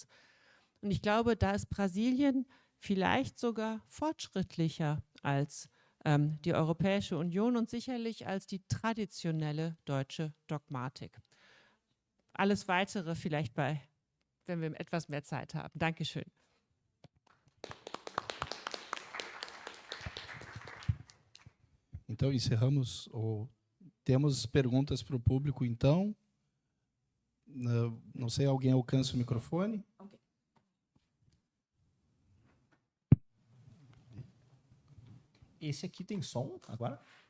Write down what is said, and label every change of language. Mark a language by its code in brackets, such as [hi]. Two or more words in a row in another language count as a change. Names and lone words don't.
[de] Und ich glaube, da ist Brasilien vielleicht sogar fortschrittlicher als die Europäische Union und sicherlich als die traditionelle deutsche Dogmatik. Alles Weitere vielleicht wenn wir etwas mehr Zeit haben. Dankeschön. [pt] Então, encerramos. Temos perguntas para o público, então. Não sei, alguém alcança o microfone? Ok. Esse aqui tem som agora?